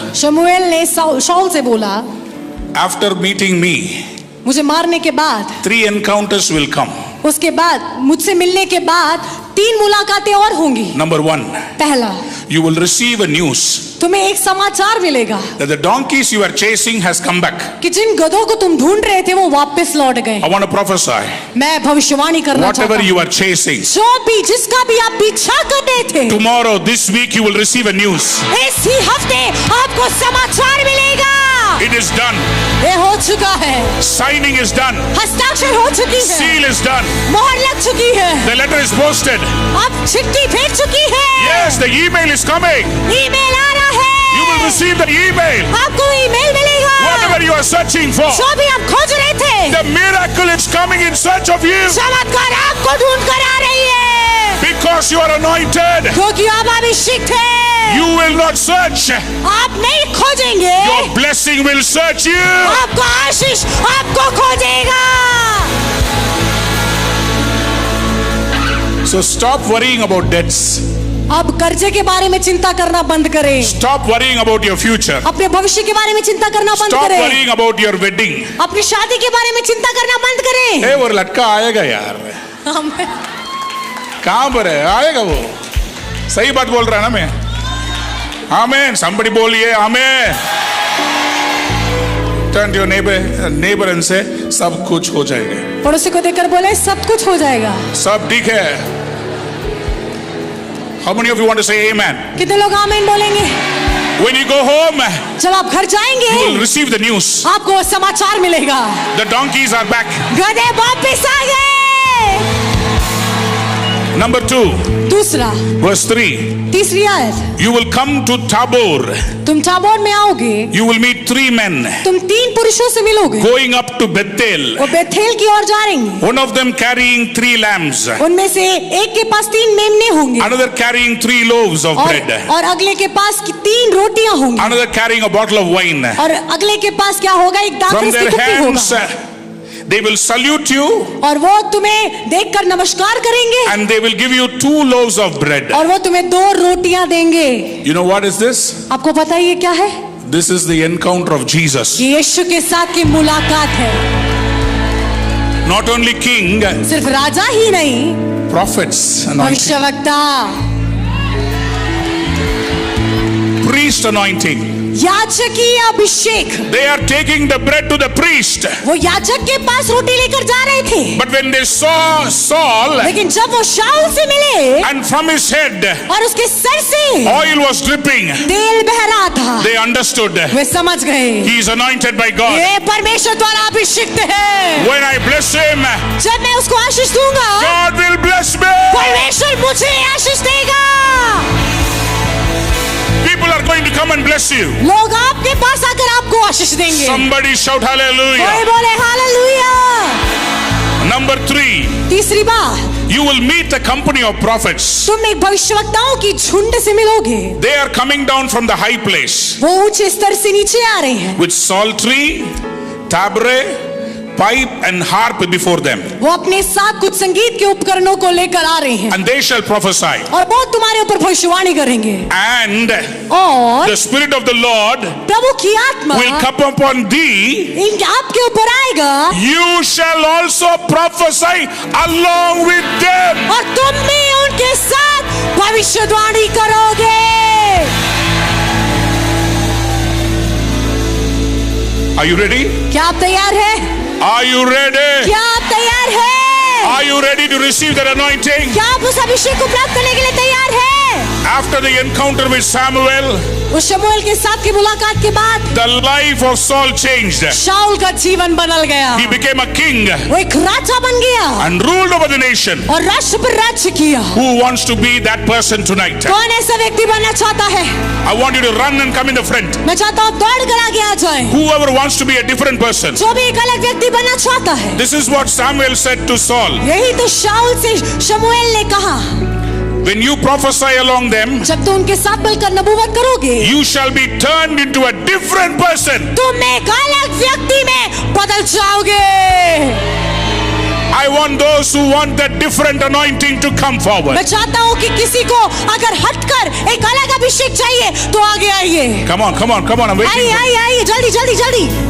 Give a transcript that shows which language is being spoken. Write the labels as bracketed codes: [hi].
[hi] शमूएल ने शाऊल से बोला, [en] after meeting me, [hi] मुझे मारने के बाद, [en] 3 encounters will come. [hi] उसके बाद मुझसे मिलने के बाद 3 मुलाकातें और होंगी। [en] Number 1, [hi] पहला, [en] you will receive a news [hi] तुम्हें एक समाचार मिलेगा [en] that the donkeys you are chasing has come back. [hi] कि जिन गधों को तुम ढूंढ रहे थे वो वापस लौट गए। [en] I want to prophesy. [hi] मैं भविष्यवाणी करना चाहता [en] Whatever [hi] हूँ, [en] you are chasing, [hi] जो भी जिसका भी आप पीछा कर रहे थे, [en] tomorrow, this week, you will receive a news. [hi] इसी हफ्ते आपको समाचार मिलेगा। [en] It is done. [hi] ये हो चुका है, [en] Signing is done. [hi] हस्ताक्षर हो चुकी है, [en] Seal is done. [hi] मोहर लग चुकी है, [en] The letter is posted. [hi] अब चिट्ठी भेज चुकी है। [en] Yes, the email is coming. [hi] Email आ रहा है, [en] You will receive the email. [hi] आपको ईमेल मिलेगा। [en] Whatever you are searching for, [hi] जो भी आप खोज रहे थे, [en] the miracle is coming in search of you. [hi] चमत्कार आपको ढूंढ कर आ रही है, [en] Because you are anointed, [hi] क्योंकि आप अभिषिक्त हैं। [en] you will not search. [hi] आप नहीं खोजेंगे, [en] Your blessing will search you. [hi] आपका आशीष आपको खोजेगा। [en] So stop worrying about debts. [hi] अब कर्जे के बारे में चिंता करना बंद करें, [en] Stop worrying about your future. [hi] अपने भविष्य के बारे में चिंता करना बंद [en] Stop [hi] करें, [en] worrying about your wedding. [hi] अपनी शादी के बारे में चिंता करना बंद करें। ए वो लड़का आएगा यार, कहाँ पर है? आएगा वो। सही बात बोल रहा है ना मैं? आमेन। [en] Somebody [hi] बोलिए आमेन। [en] Turn to your neighbor and say, [hi] सब कुछ हो जाएगा। पड़ोसी को देखकर बोले सब कुछ हो जाएगा। सब ठीक है। [en] How many of you want to say amen? [hi] कितने लोग आमीन बोलेंगे? [en] When you go home, [hi] जब आप घर जाएंगे, [en] you will receive the news. [hi] आपको समाचार मिलेगा, [en] The donkeys are back. [hi] गधे वापस आ गए। [en] Number 2, [hi] दूसरा, [en] verse 3. [hi] तीसरी आयत, [en] You will come to Tabor. [hi] तुम ताबोर में आओगे, [en] You will meet 3 men [hi] तुम 3 पुरुषों से मिलोगे, [en] going up to Bethel. [hi] वो बेथेल की ओर जा रहे हैं। [en] One of them carrying 3 lambs. [hi] उनमें से एक के पास 3 मेमने होंगे, [en] Another carrying 3 loaves of bread. [hi] और अगले के पास 3 रोटियां होंगी, [en] Another carrying a bottle of wine. [hi] और अगले के पास क्या होगा? एक [en] From [hi] दाखरस की [en] their [hi] कुप्पी [en] hands, [hi] होगा, [en] they will salute you [hi] और वो तुम्हें देखकर नमस्कार करेंगे, [en] and they will give you 2 loaves of bread. [hi] और वो तुम्हें 2 रोटियां देंगे। [en] You know what is this? [hi] आपको पता है ये क्या है? [en] This is the encounter of Jesus. [hi] ये यीशु के साथ की मुलाकात है। [en] Not only king, [hi] सिर्फ राजा ही नहीं, [en] prophets, anointing, [hi] भविष्यवक्ता, [en] priest anointing. [hi] याजकीय Abhishek. [en] They are taking the bread to the priest. [hi] वो याजक के पास रोटी लेकर जा रहे थे, [en] But when they saw Saul, [hi] लेकिन जब वो शाऊल से मिले [en] and from his head [hi] और उसके सर से [en] oil was dripping, [hi] तेल बह रहा था, [en] they understood [hi] वे समझ गए [en] he is anointed by God. [hi] ये परमेश्वर द्वारा अभिषिक्त है। [en] When I bless him, [hi] जब मैं उसको आशीष दूंगा, [en] God will bless me. [hi] परमेश्वर मुझे आशीष देगा। [en] People are going to come and bless you. [hi] लोग आपके पास आकर आपको आशीष देंगे। [en] Somebody shout [hi] कोई [en] hallelujah. [hi] बोले हालेलुया। [en] Number 3, [hi] तीसरी बात, [en] you will meet the company of prophets. [hi] तुम एक भविष्यवक्ताओं की झुंड से मिलोगे। [en] They are coming down from the high place [hi] वो ऊंचे स्तर से नीचे आ रहे हैं, [en] with psaltery, tabret, pipe and harp before them, [hi] वो अपने साथ कुछ संगीत के उपकरणों को लेकर आ रहे हैं [en] and they shall prophesy. [hi] और बहुत तुम्हारे ऊपर भविष्यवाणी करेंगे। [en] And [hi] और [en] the spirit of the Lord [hi] प्रभु की आत्मा [en] will come upon thee. [hi] आपके ऊपर आएगा [en] You shall also prophesy along with them. [hi] और तुम भी उनके साथ भविष्यवाणी करोगे। [en] Are you ready? [hi] क्या आप तैयार हैं? [en] Are you ready? [hi] क्या आप तैयार हैं? [en] Are you ready to receive that anointing? [hi] क्या आप उस अभिषेक को प्राप्त करने के लिए तैयार हैं? [en] After the encounter with Samuel, [hi] उस शमूएल के साथ की मुलाकात के बाद [en] the life of Saul changed. [hi] शाऊल का जीवन बदल गया, [en] He became a king [hi] वो एक राजा बन गया [en] and ruled over the nation. [hi] और राष्ट्र पर राज्य किया। [en] Who wants to be that person tonight? [hi] कौन ऐसा व्यक्ति बनना चाहता है? [en] I want you to run and come in the front. [hi] मैं चाहता हूँ दौड़ कर आगे आ जाए। [en] Whoever wants to be a different person. [hi] जो भी एक अलग व्यक्ति बनना चाहता है। [en] This is what Samuel said to Saul. [hi] यही तो शाऊल से शमूएल ने कहा, [en] When you prophesy along them, [hi] जब तुम उनके साथ मिलकर नबूवत करोगे, [en] you shall be turned into a different person. [hi] तुम एक अलग व्यक्ति में बदल जाओगे। [en] I want those who want that different anointing to come forward. [hi] मैं चाहता हूँ कि किसी को अगर हटकर एक अलग अभिषेक चाहिए तो आगे आइए। [en] Come on, come on, come on. I'm waiting. [hi] आइए आइए आइए, जल्दी जल्दी जल्दी।